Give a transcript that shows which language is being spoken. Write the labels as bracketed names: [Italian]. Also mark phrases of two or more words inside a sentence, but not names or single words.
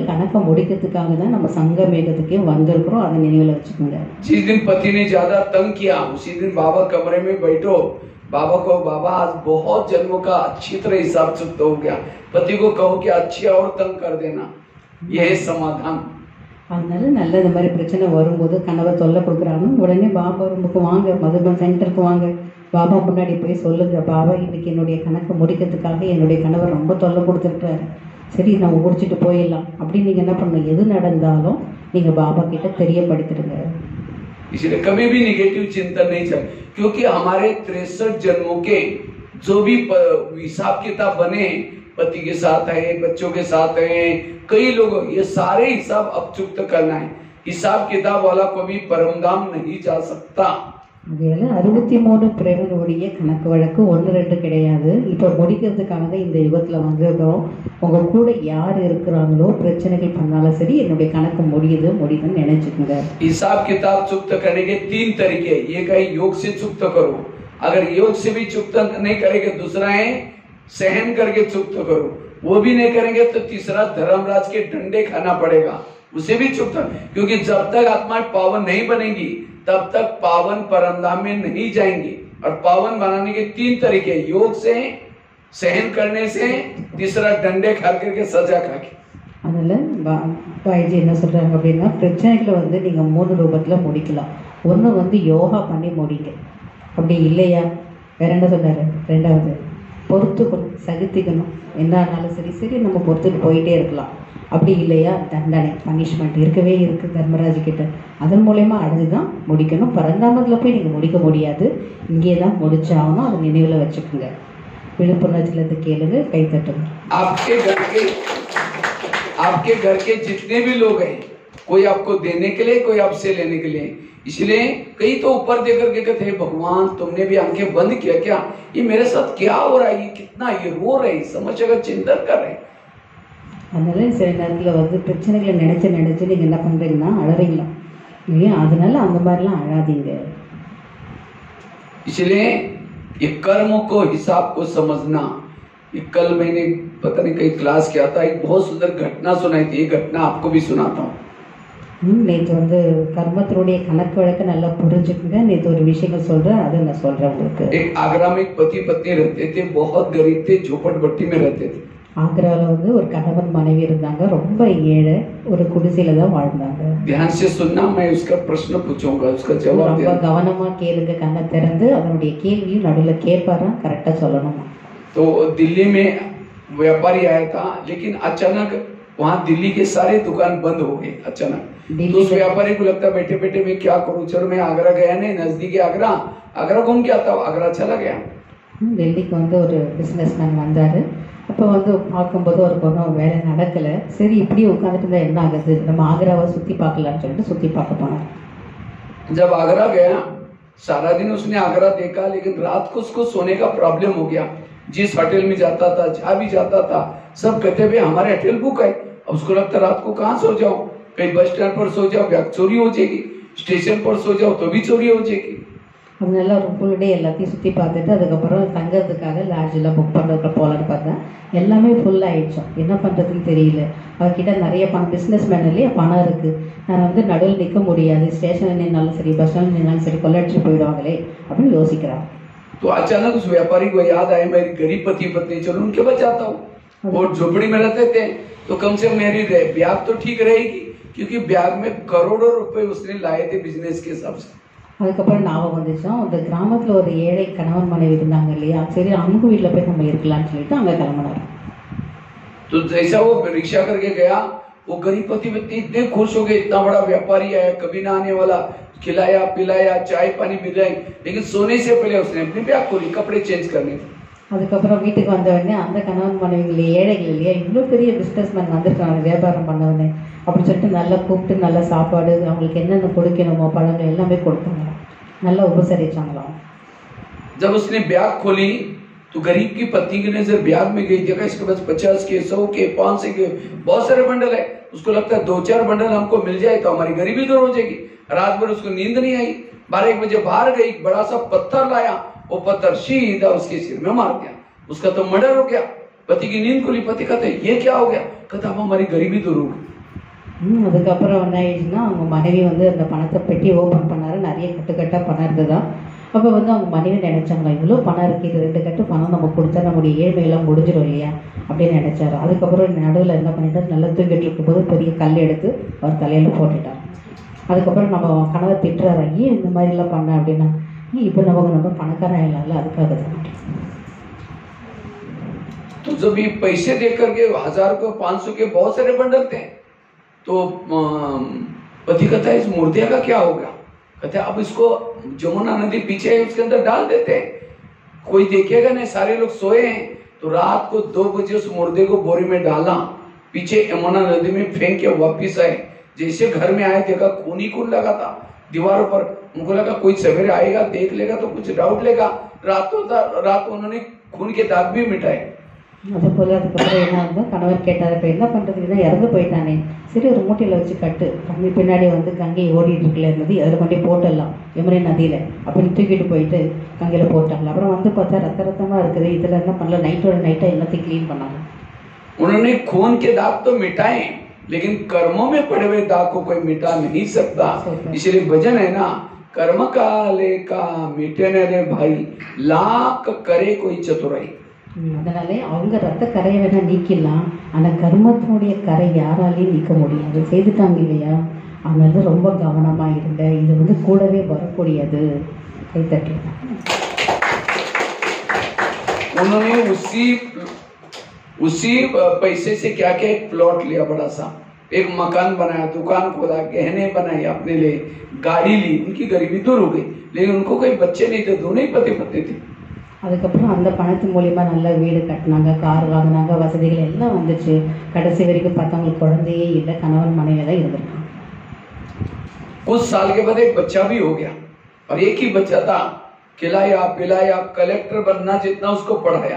[Tamil] கணக்கை முடிக்கிறதுக்காக தான் நம்ம சங்கமேகத்துக்கே வந்திருக்கிறோம், அதை நினைவில் வச்சுக்கோங்க. [Hindi] जिस दिन पति ने ज्यादा तंग किया, उसी दिन बाबा कमरे में बैठो, बाबा को बाबा आज बहुत जन्मों का अच्छी तरह हिसाब चुकता हो गया, पति को कहो कि अच्छी और तंग कर देना, यह समाधान. [Tamil] அதனால நல்ல இந்த மாதிரி பிரச்சனை வரும்போது கணவர் தொல்லை கொடுக்குறாங்க, உடனே பாபா ரூமுக்கு வாங்க, மதுபன் சென்டருக்கு வாங்க, பாபா முன்னாடி போய் சொல்லுங்க, பாபா இன்னைக்கு என்னுடைய கணக்கு முடிக்கிறதுக்காக என்னுடைய கணவர் ரொம்ப தொல்லை கொடுத்துருக்காரு, சரி நம்ம முடிச்சுட்டு போயிடலாம் அப்படின்னு நீங்கள் என்ன பண்ணணும், எது நடந்தாலும் நீங்கள் பாபா கிட்ட தெரியப்படுத்திடுங்க. [Hindi] इसलिए कभी भी निगेटिव चिंतन नहीं चल, क्योंकि हमारे 63 जन्मों के जो भी हिसाब किताब बने, पति के साथ है, बच्चों के साथ है, कई लोग, ये सारे हिसाब अब चुकता करना है. हिसाब किताब वाला कभी परमधाम नहीं जा सकता. [Tamil] அதில் 63 பிறவினுடைய கணக்கு வழக்கு 1-2 கிடையாது. இப்போ முடிக்கிறதுக்காக தான் இந்த யுகத்தில் வந்துடும். உங்கள் கூட யார் இருக்கிறாங்களோ பிரச்சனைகள் பண்ணாலும் சரி, என்னுடைய கணக்கு முடியுதுன்னு நினைச்சுக்கோங்க. [Hindi] हिसाब किताब चुकता करने के 3 तरीके. एक है योग से चुकता करो, अगर योग से भी चुकता नहीं करेंगे, दूसरा है सहन करके चुकता करो, वो भी नहीं करेंगे तो तीसरा धर्मराज के डंडे खाना पड़ेगा, उसे भी चुकता. क्योंकि जब तक आत्मा पावन नहीं बनेगी तब तक पावन परमधाम में नहीं जाएंगे. और पावन बनाने के 3 तरीके, योग से, सहन करने से, तीसरा डंडे खा करके सजा खा के. [Tamil] அதனால் பாய்ஜி என்ன சொல்கிறாங்க அப்படின்னா, பிரச்சனைகளை வந்து நீங்கள் 3 ரூபத்தில் முடிக்கலாம். ஒன்று வந்து யோகா பண்ணி முடிங்க, அப்படி இல்லையா வேற என்ன சொன்னார், ரெண்டாவது பொறுத்துக்கணும், சகித்துக்கணும், என்ன ஆனாலும் சரி சரி நம்ம பொறுத்துட்டு போயிட்டே இருக்கலாம். அப்படி இல்லையா தண்டனை, பனிஷ்மெண்ட் இருக்கவே இருக்குது தர்மராஜ் கிட்ட, அதன் மூலயமா அடைஞ்சு தான் முடிக்கணும். பரந்தாமத்தில் போய் நீங்கள் முடிக்க முடியாது, இங்கே தான் முடிச்சாகணும், அதை நினைவில் வச்சுக்கோங்க. விழுப்புணர்ச்சிலேருந்து கேளுங்க, கை தட்டுங்க. [Hindi] आपके घर के जितने भी लोग हैं, कोई आपको देने के लिए, कोई आपसे लेने के लिए. इसलिए कई तो ऊपर देकर के कहते हैं, भगवान तुमने भी आंखें बंद किया क्या, ये मेरे साथ क्या हो रहा है, ये कितना ये रो रहे, समझ का चिंतन कर रहे. [Tamil] அதனால சில நேரத்தில் வந்து பிரச்சனைகளை நினச்சி நீங்கள் என்ன பண்ணுறீங்கன்னா அழறீங்களா, இல்லையா? அதனால அந்த மாதிரிலாம் அழாதீங்க. [Hindi] इसलिए ये कर्म को, हिसाब को समझना. ये कल मैंने पता नहीं कहीं क्लास किया था, एक बहुत सुंदर घटना सुनाई थी, ये घटना आपको भी सुनाता हूँ. [Tamil] நேற்று வந்து கர்மத்தினுடைய கணக்கு வழக்கு நல்லா புரிஞ்சுக்கங்க. நேற்று ஒரு விஷயங்கள் சொல்கிறேன், அதை நான் சொல்கிறேன் உங்களுக்கு. [Hindi] एक आगरा में एक पति पत्नी रहते थे, बहुत गरीब थे, झोपड़पट्टी में रहते थे. [Tamil] ஆக்ராவில் வந்து ஒரு கணவன் மனைவி இருந்தாங்க, ரொம்ப ஏழை, ஒரு குடிசையில தான் வாழ்ந்தாங்க. [Hindi] ध्यान से सुनना, मैं उसका प्रश्न पूछूंगा, उसका जवाब [Tamil] ரொம்ப கவனமாக கேளுங்க, கண்ணை திறந்து அதனுடைய கேள்வியும் नடுவில் கேட்பாராம், கரெக்டாக சொல்லணுமா. [Hindi] तो दिल्ली में व्यापारी आया था, लेकिन अचानक वहाँ दिल्ली के सारे दुकान बंद हो गए अचानक. तो उस व्यापारी को लगता बैठे बैठे मैं क्या करूँ, चलो मैं आगरा गया नहीं, नजदीक आगरा, आगरा घूम के आता हूँ, आगरा चला गया. [Tamil] டெல்லிக்கு வந்து ஒரு [English] business man [Tamil] வந்தார், அப்போ வந்து பார்க்கும்போது ஒரு பொண்ணு வேலை நடக்கலை. சரி இப்படி உட்காந்துட்டு இருந்தால் என்ன ஆகுது, நம்ம ஆக்ராவை சுற்றி பார்க்கலான்னு சொல்லிட்டு சுற்றி பார்க்க போனார். [Hindi] जब आगरा गया सारा दिन उसने आगरा देखा, लेकिन रात को उसको सोने का प्रॉब्लम हो गया। जिस होटल में जाता था, जहाँ भी जाता था, सब कहते भाई हमारे होटल बुक है। अब उसको लगता रात को कहाँ सो जाओ, कहीं बस स्टैंड पर सो जाओ बैग चोरी हो जाएगी, स्टेशन पर सो जाओ तो भी चोरी हो जाएगी। [Tamil] அதனால ஒரு [English] full day [Tamil] எல்லாத்தையும் சுற்றி பார்த்துட்டு அதுக்கப்புறம் தங்கிறதுக்காக லாட்ஜெலாம் புக் பண்ணுறதுக்கு போகலான்னு பார்த்தேன். எல்லாமே ஃபுல் ஆகிடுச்சோம். என்ன பண்ணுறதுன்னு தெரியல. அவர்கிட்ட நிறைய பணம், [English] business man [Tamil] இல்லையா, பணம் இருக்குது. நான் வந்து நடுவில் நிற்க முடியாது, ஸ்டேஷனில் நின்னாலும் சரி பஸ் ஸ்டாண்டில் நின்னாலும் சரி கொள்ளடிச்சு போயிடுவாங்களே அப்படின்னு யோசிக்கிறான். [Hindi] तो अचानक उस व्यापारी को याद आया मेरी गरीब पति पत्नी, चलो उनके पास जाता हूँ। वो झोपड़ी में रहते थे तो कम से कम मेरी ब्याग तो ठीक रहेगी, क्योंकि ब्याग में करोड़ों रुपए उसने लाए थे बिजनेस के हिसाब से। [Tamil] அதுக்கப்புறம் ஞாபகம் வந்துச்சோம், அந்த கிராமத்தில் ஒரு ஏழை கணவன் மனைவி இருந்தாங்க இல்லையா, சரி அவங்க வீட்டில் போய் நம்ம இருக்கலாம்னு சொல்லிட்டு அங்கே கிளம்பினார். [Hindi] तो जैसा वो रिक्शा करके गया, वो गरीब पति पत्नी इतने खुश हो गए, इतना बड़ा व्यापारी आया, कभी ना आने वाला, खिलाया पिलाया, चाय पानी पिलाई। लेकिन सोने से पहले उसने अपनी बैग खोली कपड़े चेंज करने। [Tamil] அதுக்கப்புறம் வீட்டுக்கு வந்த உடனே அந்த கணவன் மனைவிகளே ஏழைகள் இல்லையா, இவ்வளோ பெரிய [English] business man [Tamil] வந்திருக்காங்க வியாபாரம் பண்ணவனே அப்படின்னு சொல்லிட்டு நல்லா கூப்பிட்டு நல்ல சாப்பாடு அவங்களுக்கு என்னென்ன கொடுக்கணுமோ பழங்கள் எல்லாமே கொடுத்தாங்க, நல்லா உபசரிச்சாங்களாம். [Hindi] जब उसने बैग खोली तो गरीब की पत्नी की नजर बैग में गई, देखा इसके पास 50 के 100 के 500 के बहुत सारे बंडल है। उसको लगता है 2-4 बंडल हमको मिल जाए तो हमारी गरीबी दूर हो जाएगी। रात भर उसको नींद नहीं आई। 12-1 बजे बाहर गई, बड़ा सा पत्थर लाया, वो पत्थर सीधा उसके सिर में मार दिया। उसका तो मर्डर हो गया। पति की नींद खुली, पति कहते ये क्या हो गया, कहता अब हमारी गरीबी दूर होगी। [Tamil] அதுக்கப்புறம் என்ன ஆயிடுச்சுன்னா, அவங்க மனைவி வந்து அந்த பணத்தை பெட்டி ஓப்பன் பண்ணாரு, நிறைய கட்டுக்கட்டாக பணம் இருந்ததா. அப்போ வந்து அவங்க மனைவி நினைச்சாங்களா, இவ்வளோ பணம் இருக்குது, 2 கட்டு பணம் நம்ம கொடுத்தா நம்முடைய ஏழ்மையெல்லாம் முடிஞ்சிடும் இல்லையா அப்படின்னு நினைச்சாரு. அதுக்கப்புறம் நடுவில் என்ன பண்ணிட்டார், நல்லா தூங்கிட்டு இருக்கும்போது பெரிய கல் எடுத்து அவர் தலையில் போட்டுட்டார். அதுக்கப்புறம் நம்ம கணவர் திட்டுறாரு, ஏன் இந்த மாதிரிலாம் பண்ண அப்படின்னா, இப்போ நம்ம பணக்காரன் ஆயிடலாம்ல, அதுக்காக தான். [Hindi] तो जब ये पैसे दे करके 1000 को 500 के बहुत सारे बंडल थे, तो पति कहता है इस मुर्दे का क्या हो गया, कहते अब इसको जमुना नदी पीछे है उसके अंदर डाल देते हैं, कोई देखेगा नहीं, सारे लोग सोए हैं। तो रात को 2 बजे उस मुर्दे को बोरी में डाला, पीछे यमुना नदी में फेंक के वापिस आए। जैसे घर में आए देखा खून ही खून लगा था दीवारों पर। उनको लगा कोई सवेरे आएगा देख लेगा तो कुछ डाउट लेगा। रात उन्होंने खून के दाग भी मिटाए। [Tamil] அதே போல் அதுக்கப்புறம் என்ன ஆகுது, கணவர் கேட்டார், இப்போ என்ன பண்ணுறதுக்கு தான் இறந்து போயிட்டானே, சரி ஒரு மூட்டையில் வச்சு கட்டு, கங்கை பின்னாடி வந்து கங்கை ஓடிட்டு இருக்குல்ல இருந்தது, அதில் கொண்டே போட்டுடலாம் யமுனை நதியில் அப்படின்னு தூக்கிட்டு போயிட்டு கங்கையில் போட்டாங்க. அப்புறம் வந்து பார்த்தா ரத்தமாக இருக்குது, இதில் என்ன பண்ணல, நைட்டோட நைட்டாக எல்லாத்தையும் க்ளீன் பண்ணாங்க. [Hindi] उन्होंने खून के दाग तो मिटाए, लेकिन कर्मों में पड़े हुए दाग को कोई मिटा नहीं सकता। इसलिए भजन है ना, कर्म काले का मिटने रे भाई, लाख करे कोई चतुराई। [Tamil] அதனாலே அவங்க ரத்த கரையை வேணா நீக்கலாம், ஆனால் கர்மத்தினுடைய கரை யாராலையும் நீக்க முடியாது, செய்துட்டாங்க இல்லையா. அதனால ரொம்ப கவனமாக இருங்க, இது வந்து கூடவே வரக்கூடியது. கைத்தட்டு. [Hindi] उन्होंने उसी पैसे से क्या क्या एक प्लॉट लिया, बड़ा सा एक मकान बनाया, दुकान खोला, गहने बनाए, अपने लिए गाड़ी ली। उनकी गरीबी दूर हो गई, लेकिन उनको कोई बच्चे नहीं थे, दोनों ही पति पत्नी थे। [Tamil] அதுக்கப்புறம் அந்த பணத்து மூலிமா நல்ல வீடு கட்டினாங்க, கார் வாங்கினாங்க, வசதிகள் எல்லாம் வந்துச்சு. கடைசி வரைக்கும் பார்த்தவங்களுக்கு குழந்தையே இல்லை, கணவன் மனைவி தான் இருந்திருக்காங்க. [Hindi] कुछ साल के बाद एक बच्चा भी हो गया, और एक ही बच्चा था, खिलाया पिलाया, कलेक्टर बनना जितना उसको पढ़ाया।